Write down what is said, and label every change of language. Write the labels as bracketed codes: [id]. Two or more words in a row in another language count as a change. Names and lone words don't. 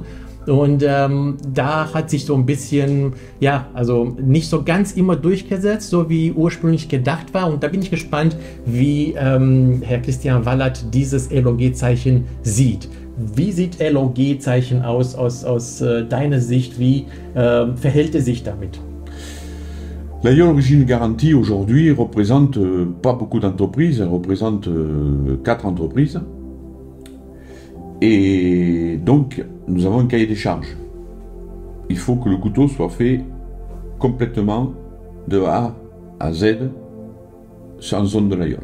[de] Und da hat sich so ein bisschen, ja, also nicht so ganz immer durchgesetzt, so wie ursprünglich gedacht war. Und da bin ich gespannt, wie Herr Christian Vallat dieses LOG-Zeichen sieht. Wie sieht LOG-Zeichen aus deiner Sicht? Wie verhält er sich damit? [fr] Laguiole Origine Garantie aujourd'hui représente pas beaucoup d'entreprises, elle représente 4 entreprises. Et donc, nous avons un cahier des charges. Il faut que le couteau soit fait complètement de A à Z en zone de Laguiole.